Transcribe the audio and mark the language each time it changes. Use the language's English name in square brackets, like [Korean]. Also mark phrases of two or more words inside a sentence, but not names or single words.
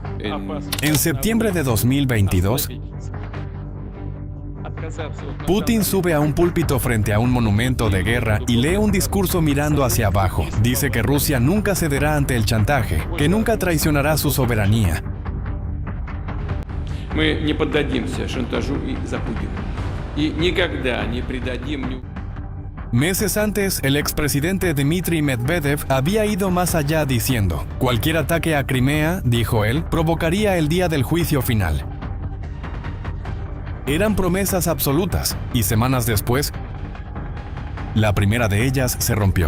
[Spanish] En septiembre de 2022, Putin sube a un púlpito frente a un monumento de guerra y lee un discurso mirando hacia abajo. Dice que Rusia nunca cederá ante el chantaje, que nunca traicionará su soberanía. [Russian] Мы не поддадимся шантажу и запугиванию. И никогда не предадим. [Spanish] Meses antes, el expresidente Dmitry Medvedev había ido más allá diciendo: cualquier ataque a Crimea, dijo él, provocaría el día del juicio final. Eran promesas absolutas, y semanas después, la primera de ellas se rompió.